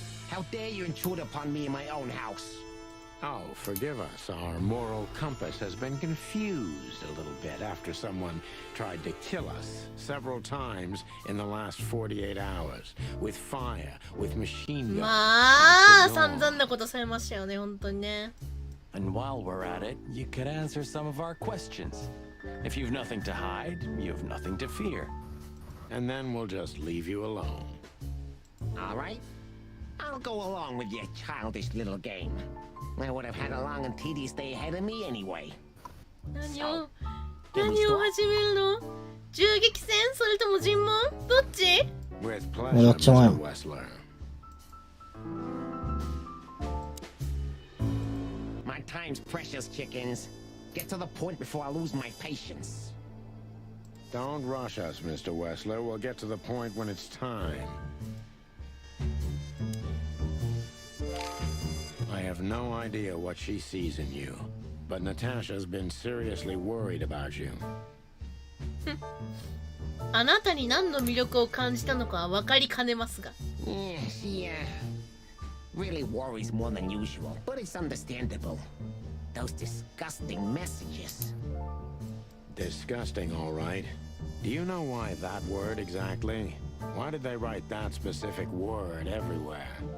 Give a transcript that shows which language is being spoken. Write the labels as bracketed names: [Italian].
[English] How dare you intrude upon me in my own house? Oh, forgive us. Our moral compass has been confused a little bit after someone tried to kill us several times in the last 48 hours. With fire, with machine guns. [Japanese] まあ、散々なことされましたよね、本当にね。 [English] And while we're at it, you could answer some of our questions. If you've nothing to hide, you have nothing to fear. And then we'll just leave you alone. All right? I'll go along with your childish little game. I would have had a long and tedious day ahead of me anyway. [Japanese] 何を始めるの？銃撃戦それとも尋問？どっち？ [English] With [Japanese] どっ [English] pleasure, [Japanese] ちもよ。 [English] Mr. Wessler. My time's precious, chickens. Get to the point before I lose my patience. Don't rush us, Mr. Wessler. We'll get to the point when it's time. I have no idea what she sees in you, but Natasha's been seriously worried about you. [Japanese] あなたに何の魅力を感じたのかは分かりかねますが。 [English] Yeah, she, really worries more than usual, but it's understandable. Those disgusting messages. Disgusting, all right. Do you know why that word exactly? Why did they write that specific word everywhere?